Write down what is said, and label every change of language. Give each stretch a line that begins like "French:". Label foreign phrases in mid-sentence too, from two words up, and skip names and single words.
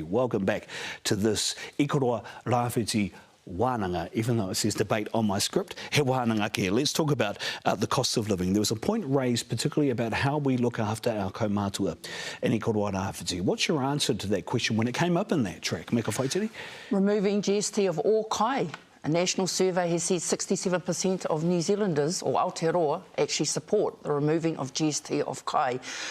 English: Welcome back to this Ikaroa Rāwhiti wānanga, even though it says debate on my script.
Māori: He wānanga kia.
English: Let's talk about the cost of living. There was a point raised particularly about how we look after our kaumātua in Ikaroa Rāwhiti. What's your answer to that question when it came up in that track, Meka Whaitiri? Removing GST of all kai. A national survey has said 67% of New Zealanders, or Aotearoa, actually support the removing of GST of kai.